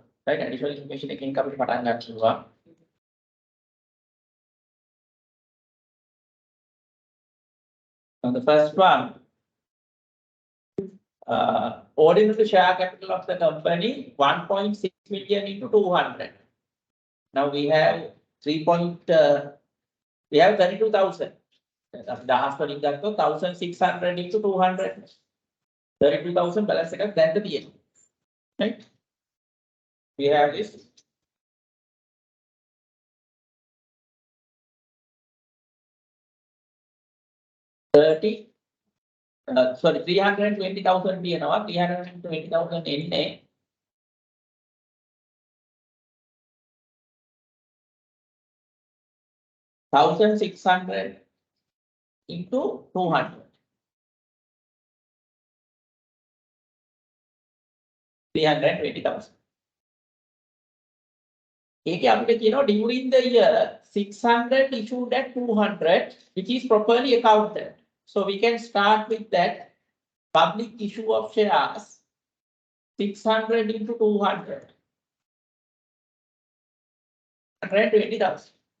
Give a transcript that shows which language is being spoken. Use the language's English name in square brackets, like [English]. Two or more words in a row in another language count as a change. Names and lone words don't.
[English] Right, additional information again cover [Sinhala] පටන් ගන්නවා. [English] Now the first one, ordinary share capital of the company 1.6 million into 200. Now we have 32,000. [Sinhala] දහස් වලින් ගත්තොත් 1,600 into 200. 32,000 balance එකක් දැන්ට තියෙනවා. [English] Right? We have this. [Sinhala] 30, sorry, 320,000 තියෙනවා 320,000 එන්නේ 1,600 into 200. 320,000. ඒකේ අපිට කියනවා [English] during the year 600 issued at 200 which is properly accounted. So we can start with that public issue of shares 600 into 200. 120,000.